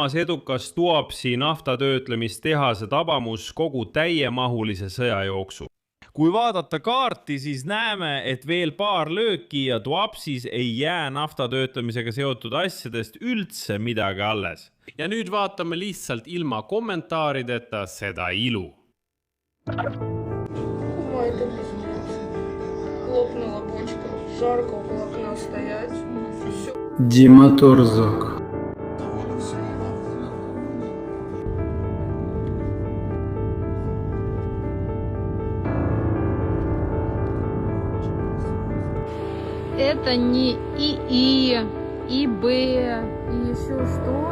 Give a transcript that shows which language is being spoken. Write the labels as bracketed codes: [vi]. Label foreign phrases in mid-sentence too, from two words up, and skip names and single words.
[et] edukas Tuapsi naftatöötlemistehase tabamus kogu täiemahulise sõja jooksul. Kui vaadata kaarti, siis näeme, et veel paar lööki ja Tuapsis ei jää naftatöötlemisega seotud asjadest üldse midagi alles. Ja nüüd vaatame lihtsalt ilma kommentaarideta seda ilu. [ru] Ой, это пиздец. Лопнула бочка. Жарко около окна стоять. Всё. Дима Торзак. Это не ИИ, ИБ и еще что.